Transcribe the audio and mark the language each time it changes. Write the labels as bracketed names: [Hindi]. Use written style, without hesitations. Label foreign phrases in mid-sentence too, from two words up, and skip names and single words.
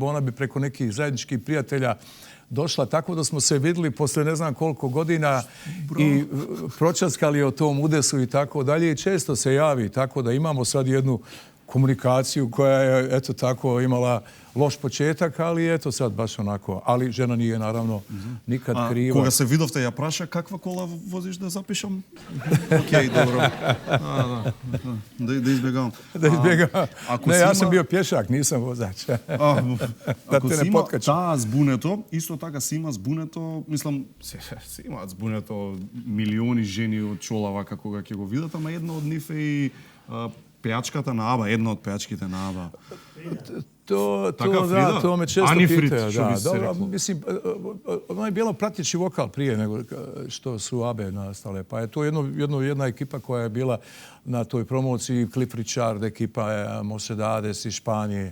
[Bosnian] Ona bi preko nekih zajedničkih prijatelja došla tako da smo se vidjeli posle ne znam koliko godina i pročaskali o tom udesu i tako dalje. I često se javi tako da imamo sad jednu komunikaciju koja je eto tako imala loš početak, ali eto sad baš onako. Ali žena nije naravno nikad kriva. [Macedonian] Кога се видовте ја праша каква кола возиш да запишам? Океј, добро. Да избегавам. [Bosnian] Da izbjegam. Ne, ja sam bio pješak, nisam vozač. [Macedonian] Ако си има таа збунето, исто така си има збунето, мислам, си имаат збунето милиони жени од Чолава како ќе го видат, ама една од нив е и пејачката на Аба, една од пејачките на Аба. [Bosnian] To me često pitaju. Dobro, mislim, ona je bila prateći vokal prije nego što su Abe nastale. Pa je to jedna ekipa koja je bila na toj promociji, Cliff Richard, ekipa Mocedades iz Španije.